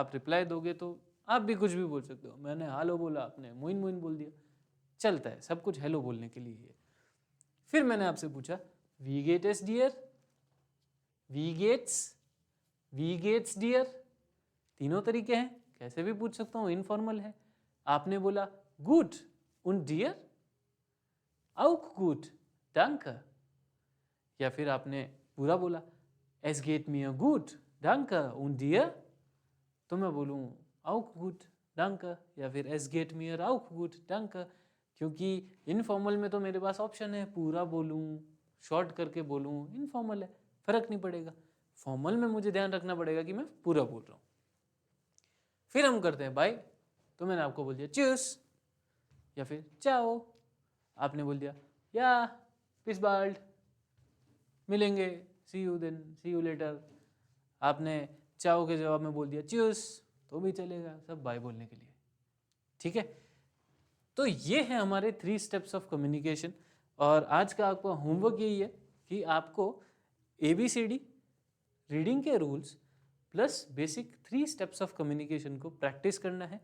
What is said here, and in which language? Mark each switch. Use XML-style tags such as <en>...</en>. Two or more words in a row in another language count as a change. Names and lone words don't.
<hi>आप रिप्लाई दोगे तो आप भी कुछ भी बोल सकते हो। मैंने हेलो बोला, आपने</hi> <de>Moin Moin</de> <hi>बोल दिया, चलता है, सब कुछ हेलो बोलने के लिए ही है। फिर मैंने आपसे पूछा</hi> <de>wie geht es dir, wie geht's dir,</de> <hi>तीनों तरीके हैं, कैसे भी पूछ सकता हूँ, इनफॉर्मल है। आपने बोला</hi> <de>gut und dir, auch gut, danke,</de> <hi>या फिर आपने पूरा बोला</hi> <de>es geht mir gut, danke und dir,</de> <hi>तो मैं बोलूँ</hi> <de>auch gut, danke,</de> <hi>या फिर</hi> <de>es geht mir auch gut, danke,</de> <hi>क्योंकि इनफॉर्मल में तो मेरे पास ऑप्शन है पूरा बोलूँ, शॉर्ट करके बोलूँ, इनफॉर्मल है, फर्क नहीं पड़ेगा। फॉर्मल में मुझे ध्यान रखना पड़ेगा कि मैं पूरा बोल रहा हूँ। फिर हम करते हैं बाय, तो मैंने आपको बोल दिया चूस, या फिर चाओ, आपने बोल दिया या</hi> <de>bis bald,</de> <en>मिलेंगे, see you then, see you later.</en> <hi>आपने चाओ के जवाब में बोल दिया चूस, तो भी चलेगा, सब बाय बोलने के लिए, ठीक है। तो ये है हमारे</hi> <en>3 steps of communication.</en> <hi>और आज का आपका होमवर्क यही है कि आपको ABCD, रीडिंग के रूल्स प्लस</hi> <en>basic 3 steps of communication</en> <hi>को प्रैक्टिस करना है।</hi>